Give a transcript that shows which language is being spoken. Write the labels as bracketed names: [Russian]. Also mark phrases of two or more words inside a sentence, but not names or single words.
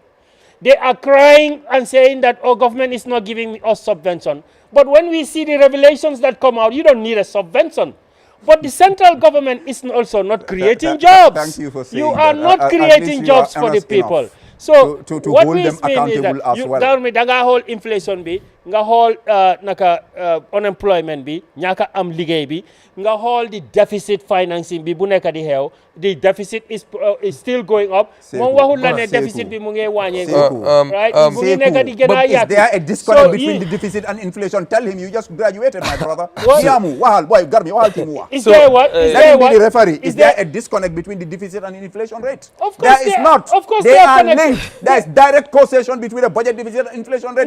[English] They are crying and saying that our government is not giving us subvention. But when we see the revelations that come out, you don't need a subvention. But the central government is also not creating jobs. Thank you for saying you are that. not creating jobs for the people. Enough. So to what hold we them mean is that accountable as you well. [Wolof] danga [English] hold inflation [Wolof] bi, nga [English] hold unemployment [Wolof] bi, ñaka am liggéey bi, nga [English] hold the deficit financing [Wolof] bi bu nekk di xew. [English] The deficit is still going up. [Wolof] Moom waxul la ne deficit bi mu ngi wàññeeku. Right? Mu ngi nekk di gën a [English] But is [Wolof] yaatu. [English] there a disconnect between the deficit and inflation? Tell him you just graduated, my brother. Diamu, wahal, boy, Garbi, wahal timu. Is there what? Is Let there me be what? the referee. Is Is there a disconnect between the deficit and inflation rate? Of course There is not. Of course they are connected. linked. There is direct causation between a budget deficit and inflation rate